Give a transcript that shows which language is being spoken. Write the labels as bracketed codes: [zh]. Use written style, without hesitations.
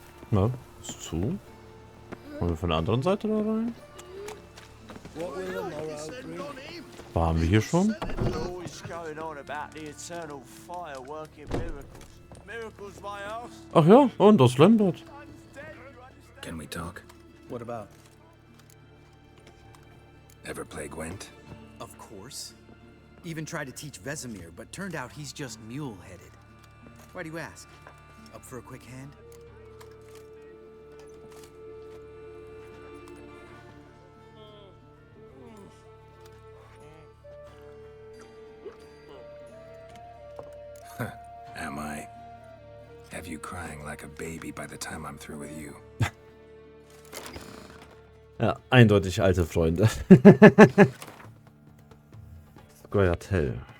[de] Na, ist zu. Wollen wir von der anderen Seite da rein? [en] What will the morrow bring? [de] Waren wir hier schon? [en] Always going on about the eternal fire working miracles. Miracles, my house. [de] Ach ja, und das Lambert. [en] Can we talk? What about? Ever play Gwent? Of course. Even tried to teach Vesemir, but turned out he's just mule-headed. Why do you ask? Up for a quick hand? Am I? Have you crying like a baby by the time I'm through with you? [de] Ja, eindeutig alte Freunde. [en] Square Tell.